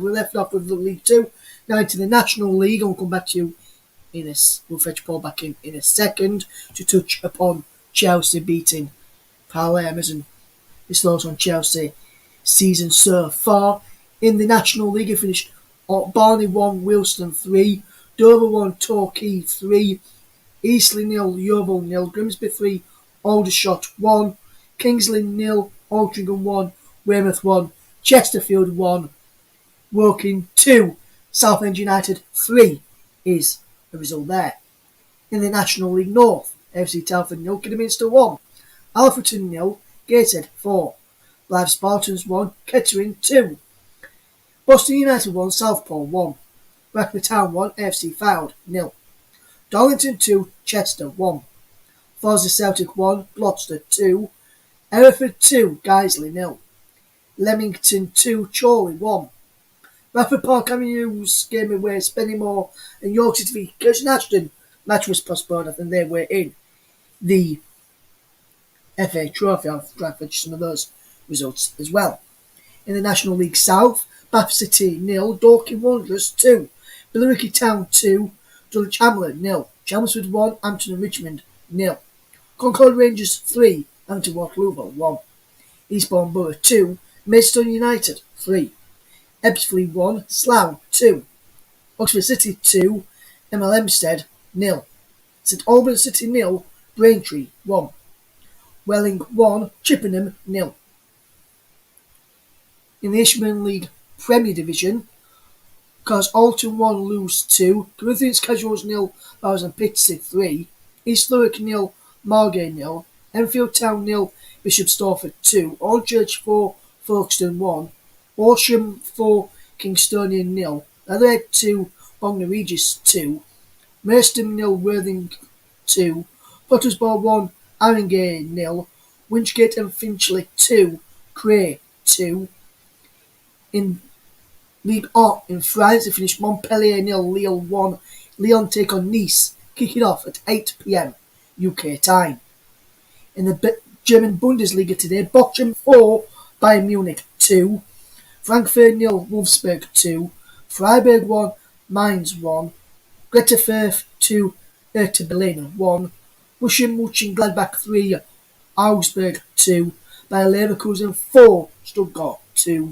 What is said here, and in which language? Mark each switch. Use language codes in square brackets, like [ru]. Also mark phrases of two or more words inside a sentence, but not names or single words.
[en] We left off with the League 2, now into the National League, and we'll come back to you in this. We'll fetch Paul back in a second to touch upon Chelsea beating Palamas and his thoughts on Chelsea season so far. In the National League, it finished Barney 1, Wilston 3, Dover 1, Torquay 3, Eastleigh 0, Yeovil 0, Grimsby 3, Aldershot 1, Kingsley 0, Altrincham 1, Weymouth 1, Chesterfield 1, Woking 2, Southend United 3 is the result there. In the National League North, FC Telford 0, Kidderminster 1, Alfreton 0, Gateshead 4, Blythe Spartans 1, Kettering 2, Boston United 1, Southport 1, Bracknell Town 1, AFC Fylde 0, Darlington 2, Chester 1, Farnborough Celtic 1, Gloucester 2, Hereford 2, Guiseley 0, Leamington 2, Chorley 1, Bradford Park Avenues game away, Spennymoor and York City v Kirsten Ashton. Match was postponed, and they were in the FA Trophy. I'll fetch some of those results as well. In the National League South, Bath City 0, Dorking Wanderers 2, Billericay Town 2, Dulwich Hamlet 0, Chelmsford 1, Hampton and Richmond 0, Concord Rangers 3, Hampton Waterloo 1, Eastbourne Borough 2, Maidstone United 3, Ebbsfleet 1, Slough 2, Oxford City 2, ML Hempstead 0, St Albans City 0, Braintree 1, Welling 1, Chippenham 0. In the Ishmael League Premier Division, because Alton 1, Lewes 2, Corinthians Casuals 0, Bowers and Pitsea 3, East Thurrock 0, Margate 0, Enfield Town 0, Bishop Stortford 2, Aldchurch 4, Folkestone 1, Horsham 4, Kingstonian 0, Leatherhead 2, Bognor Regis 2, Merstham 0, Worthing 2, Pottersbar 1, Haringey 0, Winchgate and Finchley 2, Cray 2. In Ligue 1 in France, it finished Montpellier 0, Lille 1. Lyon take on Nice, kicking off at 8 p.m. UK time. In the German Bundesliga today, Bochum 4, Bayern Munich 2, Frankfurt 0, Wolfsburg 2, Freiburg 1, Mainz 1, Greuther Fürth 2, Hertha Berlin 1, Borussia Mönchengladbach 3, Augsburg 2, Bayer Leverkusen 4, Stuttgart 2.